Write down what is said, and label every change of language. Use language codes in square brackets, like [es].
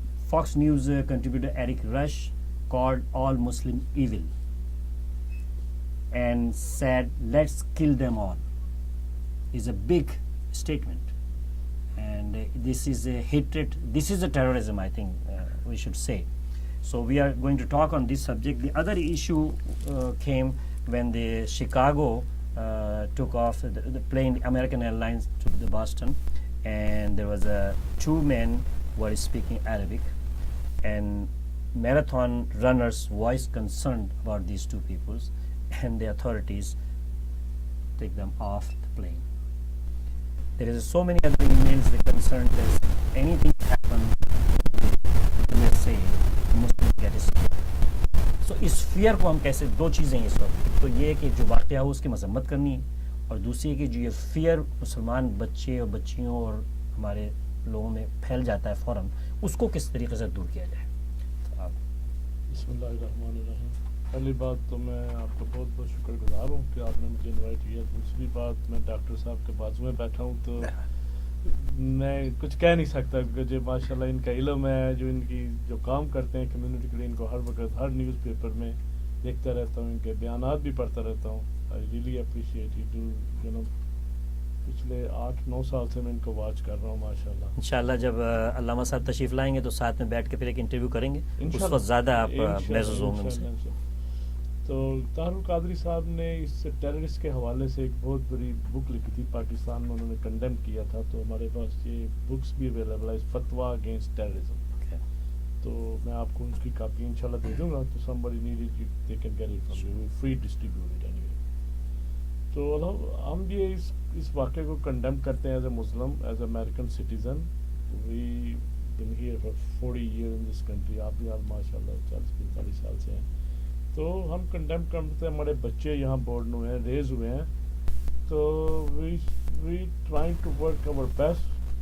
[en] Fox News contributor Eric Rush called all Muslim evil and said, "Let's kill them all." Is a big statement, and this is a hatred. This is a terrorism, I think we should say. So we are going to talk on this subject. The other issue came when the Chicago took off the plane, American Airlines, to the Boston, and there was 2 men who were speaking Arabic, and marathon runners voiced concern about these 2 peoples, and the authorities take them off the plane. There is so many other emails that concern this. Anything happen, let's say Muslim get scared. [hi] So इस fear को हम कैसे, 2 चीज़ें इस वक्त, तो ये कि जो वाक़या हो उसकी मजम्मत करनी है, और दूसरी है कि जो ये fear मुसलमान बच्चे और बच्चियों और हमारे लोगों में फैल जाता है फ़ौरन, उसको किस तरीके से दूर किया जाए। [ar] बिस्मिल्लाहिर्रहमानिर्रहीम। [hi] पहली बात तो मैं आपका बहुत बहुत शुक्रगुजार हूँ कि आपने मुझे इनवाइट किया। दूसरी बात, मैं डॉक्टर साहब के बाजू में बैठा हूँ तो मैं कुछ कह नहीं सकता, क्योंकि जो माशाल्लाह इनका इल्म है, जो इनकी जो काम करते हैं कम्युनिटी के लिए, इनको हर वक्त हर न्यूज़पेपर में देखता रहता हूँ, इनके बयानात भी पढ़ता रहता हूँ। [en] I really appreciate you know [hi] पिछले 8-9 साल से मैं इनको वॉच कर रहा हूँ माशाल्लाह। इंशाल्लाह जब अल्लामा साहब तशरीफ़ लाएंगे तो साथ में बैठ के फिर एक इंटरव्यू करेंगे, उस वक्त ज़्यादा आप महसूस होंगे। तो ताहिर कादरी साहब ने इस टेररिस्ट के हवाले से एक बहुत बड़ी बुक लिखी थी, पाकिस्तान में उन्होंने कंडेम किया था, तो हमारे पास ये बुक्स भी अवेलेबल है, फतवा अगेंस्ट टेररिज्म। तो मैं आपको उसकी कापी इंशाल्लाह दे दूंगा, तो [en] somebody needed it, they can get it from you, free distribute it anyway। [hi] तो हम भी इस वाक़े को कंडेम करते हैं [en] As a Muslim, as American citizen. We been here for 40 years in this country. [hi] आप भी माशाल्लाह 40-45 साल से हैं, तो हम कंडेम करते हैं। हमारे बच्चे यहाँ बोर्न हुए हैं, रेज हुए हैं, तो [en] We trying to work our best.